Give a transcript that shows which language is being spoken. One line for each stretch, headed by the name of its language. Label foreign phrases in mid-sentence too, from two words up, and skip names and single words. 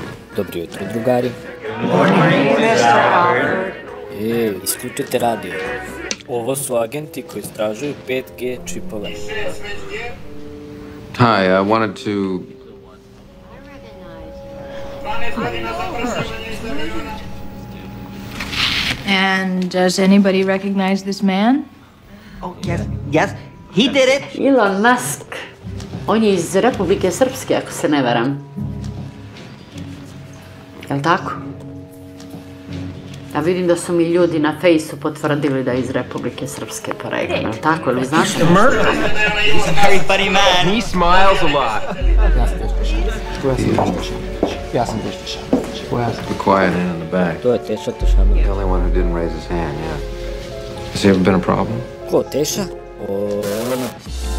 Serbian: Dobro jutro, drugari. Isključite radio. Ovo su agenti koji istražuju 5G čipove.
English: Hi, I wanted to... And does anybody recognize this man? Oh, yes, he did it. Elon Musk.
Serbian: On je iz Republike Srpske, ako se ne varam. Jel' tako? Ja vidim da su mi ljudi na Fejsu potvrdili da je iz Republike Srpske porekla. Jel' tako? Jel' vi znate?
English: He's a very funny man. He smiles a lot. The quiet man in the back.
Serbian: To je Teša Tošanov.
English: The only one who didn't raise his hand, yeah. Has there ever been a problem?
Serbian: Ko, Teša? Ono...